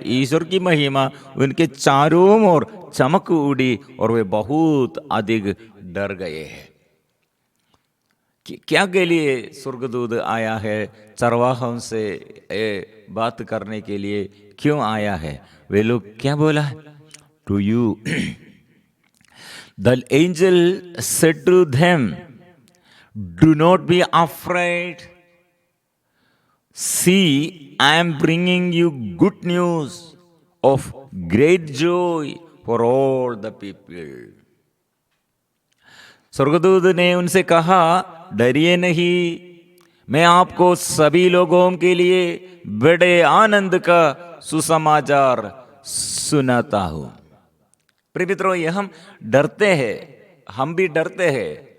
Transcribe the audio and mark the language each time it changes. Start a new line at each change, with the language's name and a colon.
Hindi: ईश्वर की महिमा उनके चारों ओर चमक उड़ी और वे बहुत अधिक डर गए हैं। क्या के लिए स्वर्गदूत आया है? चरवाहों से बात करने के लिए क्यों आया है? वे लोग क्या बोला?
English: To you the angel said to them, do not be afraid, see, I am bringing you good news of great joy for all the people.
Hindi: स्वर्गदूत ने उनसे कहा, डरिए नहीं, मैं आपको सभी लोगों के लिए बड़े आनंद का सुसमाचार सुनाता हूं। प्रिय मित्रों, ये हम डरते हैं, हम भी डरते हैं।